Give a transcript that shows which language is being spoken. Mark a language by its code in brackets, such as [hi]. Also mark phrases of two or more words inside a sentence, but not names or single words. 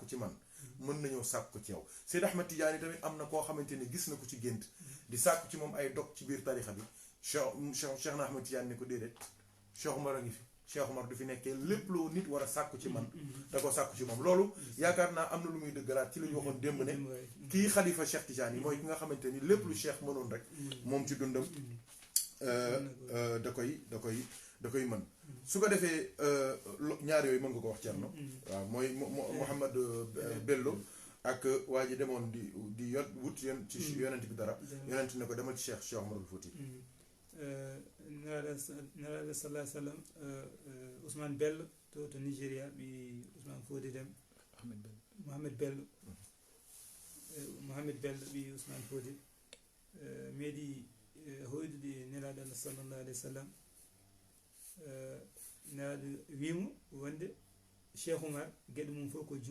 [wo] ci man mën nañoo sàkk ko ci yow Seyd Ahmad Tidiane tamit am na koo xamante ni gis na ko ci gént di sàkku ci moom ay dog ci biir tarixa bi Cheikh na Ahmad Tidiane ni ko déedéet Cheikh Omar a ngi fi Cheikh Omar du fi nekkee lépp loo nit war a sàkku ci man da ko sàkku ci moom loolu yaakaar naa am na lu muy dëggalaat ci li ñu waxoon démb ne kii xalifa Cheikh Tidiane yi mooy ki nga xamante ni lépp lu Cheikh mënoon rek moom ci dundam da koy mën su ko defee ñaar yooyu mën nga ko wax Thierno waaw mooy Mouhamed Bello ak waa ji demoon di wut ci yonent bi dara yonent ne ko demal ci Cheikh Oumarul Fouti [ff] nelaɗo [ar] صلى الله عليه وسلم [ff] Ousmane Bello to Nigéria ɓi Ousmane Fodé Deme Mouhamed Bello ɓi Ousmane Fodé meeɗi hoydude nelaɗo Allah [ar] صلى الله عليه وسلم [ff] nelaɗo wimo wonde Cheikh Oumar gueɗe mum fof koye